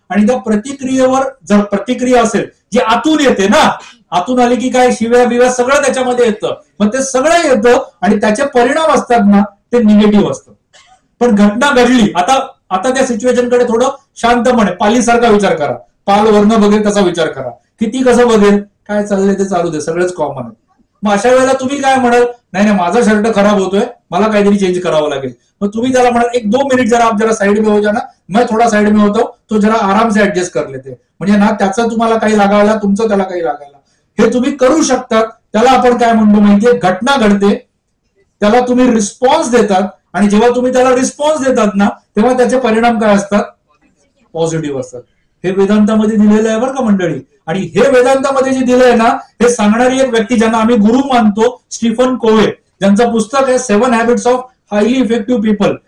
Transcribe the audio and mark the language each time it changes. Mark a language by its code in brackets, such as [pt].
[mr] आणि त्या प्रतिक्रियेवर जर प्रतिक्रिया असेल जी आतून येते ना, आतून आली की काय शिव्या बिव्या सगळं त्याच्यामध्ये येतं, मग ते सगळं येतं आणि त्याचे परिणाम असतात ना ते निगेटिव्ह असतं. पण घटना घडली, आता त्या सिच्युएशनकडे थोडं शांतपणे पालीसारखा विचार करा, पाल वर्ण बघेल तसा विचार करा, किती कसं बघेल, काय चाललंय ते चालू दे, सगळंच कॉमन आहे. मग अशा वेळेला तुम्ही काय म्हणाल, नाही नाही माझा शर्ट खराब होतोय, मला काहीतरी चेंज करावं लागेल. मग तुम्ही त्याला म्हणाल [hi] एक 2 मिनिट जरा आप जरा साइड में हो जाना, मैं थोडा साइड में होता हूं, तो जरा आराम से ऍडजस्ट कर लेते. [mr] म्हणजे ना त्याचं तुम्हाला काही लागायला, तुमचं त्याला काही लागायला, हे तुम्ही करू शकतात. त्याला आपण काय म्हणतो माहितीये, घटना घडते, त्याला तुम्ही रिस्पॉन्स देतात. आणि जेव्हा तुम्ही त्याला रिस्पॉन्स देतात ना, तेव्हा त्याचे परिणाम काय असतात, पॉझिटिव्ह असतात. हे वेदांतामध्ये दिलेलं आहे बरं का मंडळी. आणि हे वेदांतामध्ये जे दिलंय ना, हे सांगणारी एक व्यक्ती ज्यांना आम्ही गुरु मानतो, स्टीफन कोव्हे, ज्यांचं पुस्तक आहे 7 habits of highly effective people.